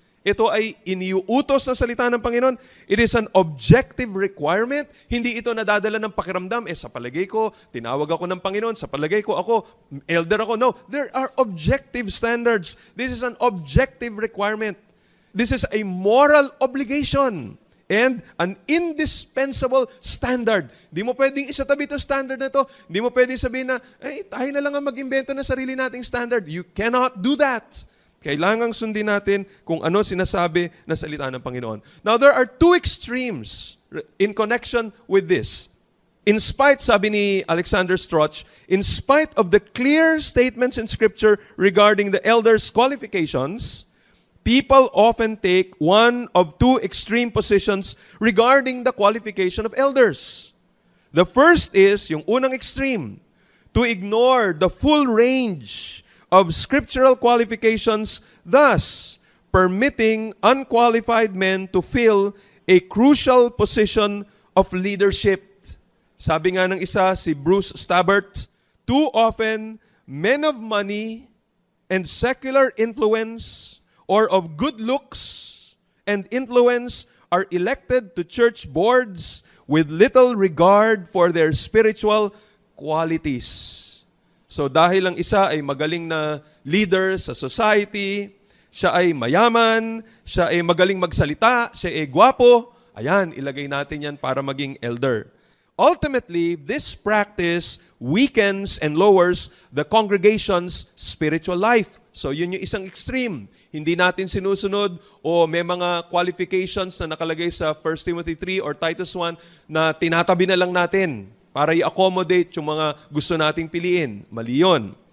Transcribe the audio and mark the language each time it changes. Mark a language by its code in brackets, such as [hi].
[tl] Ito ay iniuutos ng salita ng Panginoon. [en] It is an objective requirement. [tl] Hindi ito nadadala ng pakiramdam. Sa palagay ko, tinawag ako ng Panginoon. Sa palagay ko, ako, elder ako. [en] No, there are objective standards. This is an objective requirement. This is a moral obligation and an indispensable standard. [tl] Di mo pwedeng isatabi ito standard na ito. Di mo pwedeng sabihin na, tayo na lang ang mag-imbento ng sarili nating standard. [en] You cannot do that. [tl] Kailangang sundin natin kung ano sinasabi ng salita ng Panginoon. [en] Now, there are two extremes in connection with this. In spite, [tl] sabi ni [en] Alexander Strauch, in spite of the clear statements in Scripture regarding the elders' qualifications, people often take one of two extreme positions regarding the qualification of elders. The first is, [tl] yung unang extreme, [en] to ignore the full range of scriptural qualifications, thus permitting unqualified men to fill a crucial position of leadership. [tl] Sabi nga ng isa, si [en] Bruce Stabbert, too often, men of money and secular influence or of good looks and influence are elected to church boards with little regard for their spiritual qualities. [tl] So dahil ang isa ay magaling na leader sa society, siya ay mayaman, siya ay magaling magsalita, siya ay gwapo, ayan, ilagay natin yan para maging elder. [en] Ultimately, this practice weakens and lowers the congregation's spiritual life. [tl] So yun yung isang extreme. Hindi natin sinusunod o may mga qualifications na nakalagay sa 1 Timothy 3 or Titus 1 na tinatabi na lang natin para i-accommodate yung mga gusto nating piliin. Mali yun.